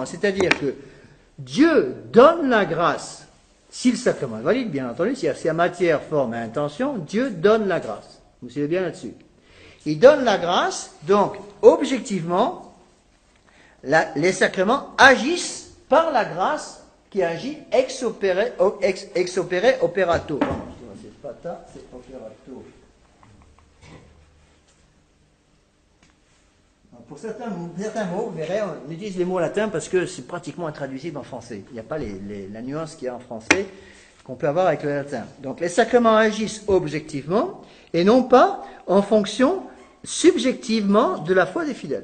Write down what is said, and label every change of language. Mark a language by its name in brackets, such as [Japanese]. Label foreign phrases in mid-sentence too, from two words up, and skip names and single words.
[French] C'est-à-dire que Dieu donne la grâce. Si le sacrement est valide, bien entendu, si la matière, forme et intention, Dieu donne la grâce. Vous suivez bien là-dessus. Il donne la grâce, donc, objectivement, les sacrements agissent par la grâce qui agit [Latin] ex opere operato. [French] C'est pata, c'est operato. Pour certains mots, vous verrez, on utilise les mots latins parce que c'est pratiquement intraduisible en français. Il n'y a pas la nuance qu'il y a en français qu'on peut avoir avec le latin. Donc les sacrements agissent objectivement et non pas en fonction subjectivement de la foi des fidèles.